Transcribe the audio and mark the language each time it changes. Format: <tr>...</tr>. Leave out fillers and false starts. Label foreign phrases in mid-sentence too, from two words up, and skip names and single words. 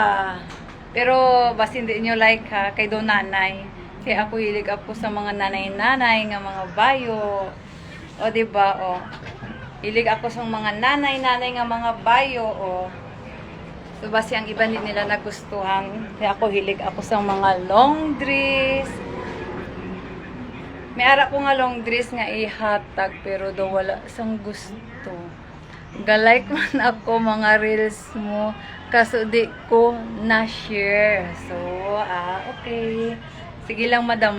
<hil>Pero basta hindi nyo like ha, kay do nanay. Kaya ako hilig ako sa mga nanay-nanay nga mga bayo. O di ba? O. Hilig ako sa mga nanay-nanay nga mga bayo. O. So, basta ang iba nila nagustuhan. Kaya ako hilig ako sa mga</hil> <en>long dress.</en> <hil>May ara ko nga</hil> <en>long dress</en> <hil>nga ihatag, pero daw wala sang gusto. Galike man ako mga reels mo, kaso di ko na-share. So, okay. Sige lang, madam.</hil>